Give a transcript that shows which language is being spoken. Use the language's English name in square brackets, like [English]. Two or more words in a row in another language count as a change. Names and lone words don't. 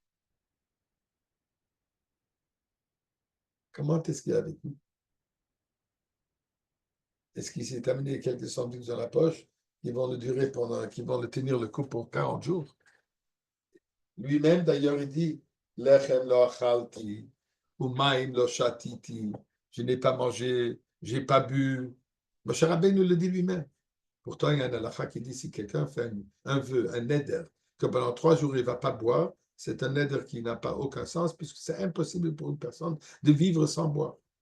[French] Comment est-ce qu'il a vécu? Est-ce qu'il s'est amené quelques sandwichs dans la poche qui vont le durer qui vont le tenir le coup pour 40 jours? Lui-même, d'ailleurs, il dit [Hebrew] לחם לא אכלתי ומים לא שתיתי. [French] Je n'ai pas mangé, je n'ai pas bu. Moshe Rabbeinu le dit lui-même. Pourtant, il y a un halakha qui dit si quelqu'un fait un vœu, un neder, que pendant 3 jours, il ne va pas boire, c'est un neder qui n'a pas aucun sens, puisque c'est impossible pour une personne de vivre sans boire.